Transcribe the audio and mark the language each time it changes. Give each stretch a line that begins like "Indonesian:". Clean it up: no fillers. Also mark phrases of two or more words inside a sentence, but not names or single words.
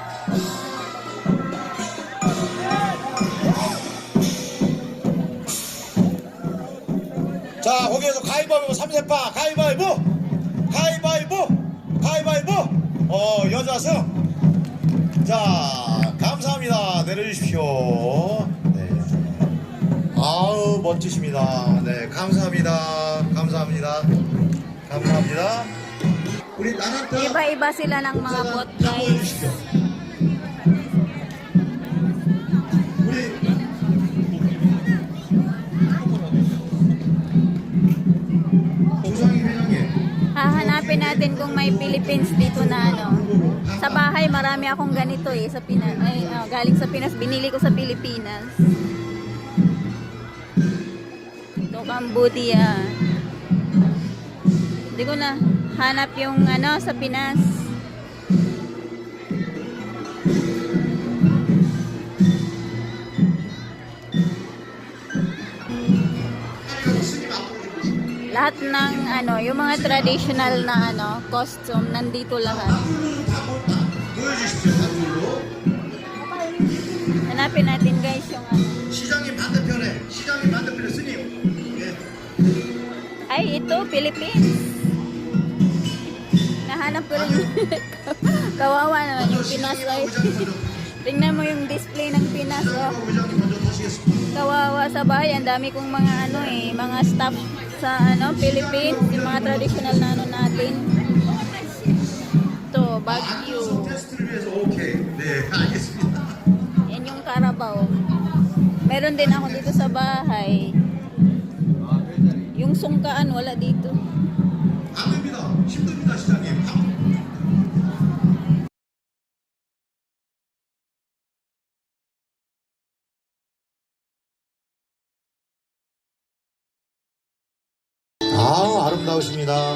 Korean: 자 거기에서 가위바위보 3세파 가위바위보 가위바위보 가위바위보 여자승. 자 감사합니다. 내려주십시오. 네. 아우 멋지십니다. 네 감사합니다. 감사합니다. 감사합니다. 우리 나란타
Filipino: Iba-iba sila ng mga bot guys.
Korean: 보여주십시오. 우리 조상희 회장님.
Filipino: Hahanapin natin kung may Philippines dito na ano. Sa bahay marami akong ganito eh sa Pinas. Ay, galing sa Pinas, binili ko sa Pilipinas. So, Cambodia. Hindi ko na hanap yung ano sa Pinas. Lahat ng ano, yung mga traditional na ano, costume nandito lahat. Hanapin natin guys yung ano.
Korean: 시장님 반대편에 스님. 예.
Filipino: Ay, ito, Philippines. Nahanap ko rin. Kawawa naman yung Pinas. Ay. Tingnan mo yung display ng Pinas. Oh.
Korean: 의장님 먼저 타시겠습니다.
Filipino: Kawawa sa bahay. Ang dami kong mga ano mga staff sa ano, Philippines. Yung mga traditional na ano natin. Ito, Baguio.
Korean: 테스트를 위해서 오케이. 네, 알겠습니다.
Filipino: Yan yung Carabao. Meron din ako dito sa bahay. Yung sungkaan, wala dito.
Korean: 안 됩니다. 힘듭니다, 시장님. 아름다우십니다.